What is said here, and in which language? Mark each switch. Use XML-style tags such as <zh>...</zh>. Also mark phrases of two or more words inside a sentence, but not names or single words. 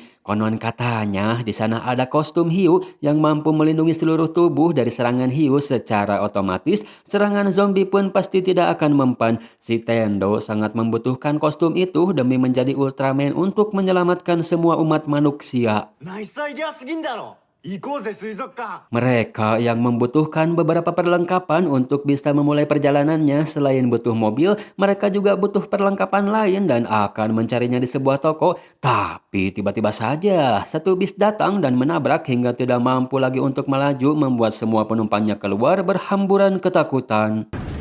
<id>Konon katanya di sana ada kostum hiu yang mampu melindungi seluruh tubuh dari serangan hiu. Secara otomatis, serangan zombie pun pasti tidak akan mempan. Si Tendo sangat membutuhkan kostum itu demi menjadi Ultraman untuk menyelamatkan semua umat manusia.</id> <ja>ナイスアイデアすぎんだろ行こうぜ水族館</ja> <id>Mereka yang membutuhkan beberapa perlengkapan untuk bisa memulai perjalanannya. Selain butuh mobil, mereka juga butuh perlengkapan lain dan akan mencarinya di sebuah toko. Tapi tiba-tiba saja satu bis datang dan menabrak hingga tidak mampu lagi untuk melaju, membuat semua penumpangnya keluar berhamburan ketakutan.</id>